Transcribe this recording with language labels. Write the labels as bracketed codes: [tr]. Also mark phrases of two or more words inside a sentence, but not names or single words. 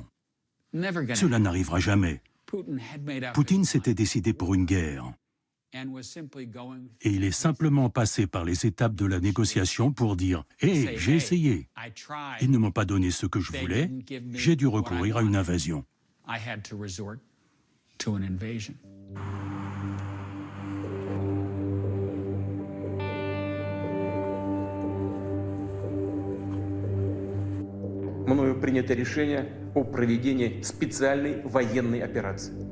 [fr] Cela n'arrivera jamais. Poutine s'était décidé pour une guerre. Et il est simplement passé par les étapes de la négociation pour dire « Hé, j'ai essayé. Ils ne m'ont pas donné ce que je voulais. J'ai dû recourir à une invasion. » [ru] Мною принято решение о проведении специальной военной операции.